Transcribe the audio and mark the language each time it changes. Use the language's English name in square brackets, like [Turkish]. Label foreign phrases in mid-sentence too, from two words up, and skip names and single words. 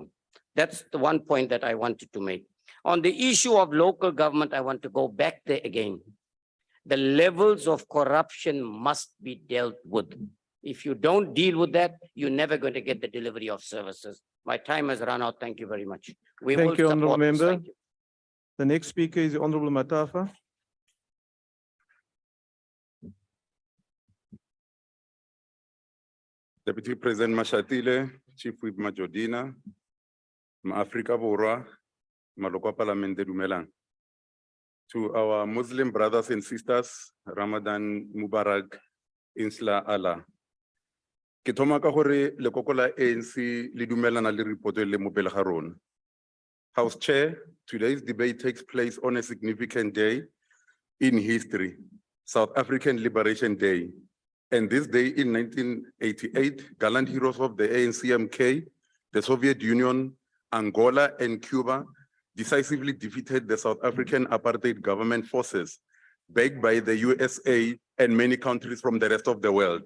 [English] That's the one point that I wanted to make. On the issue of local government, I want to go back there again. The levels of corruption must be dealt with. If you don't deal with that, you're never going to get the delivery of services. My time has run out. Thank you very much. Thank you, Honourable support this. Member. Thank you. The next speaker is Honourable Matafa. Deputy President Mashatile, Chief Whip Majodina, [Northern Sotho] Ma-Afrika Borwa, Maloko Parlamente Dumelang. [English] To our Muslim brothers and sisters, [Arabic] رمضان مبارك، إن شاء الله. [Northern Sotho] Ke thoma ka gore lekoko la ANC le dumelana le report le mo pele ga rona. [English] House Chair, today's debate takes place on a significant day in history, South African Liberation Day. And this day in 1988, gallant heroes of the ANC-MK, the Soviet Union, Angola, and Cuba decisively defeated the South African apartheid government forces, backed by the USA and many countries from the rest of the world.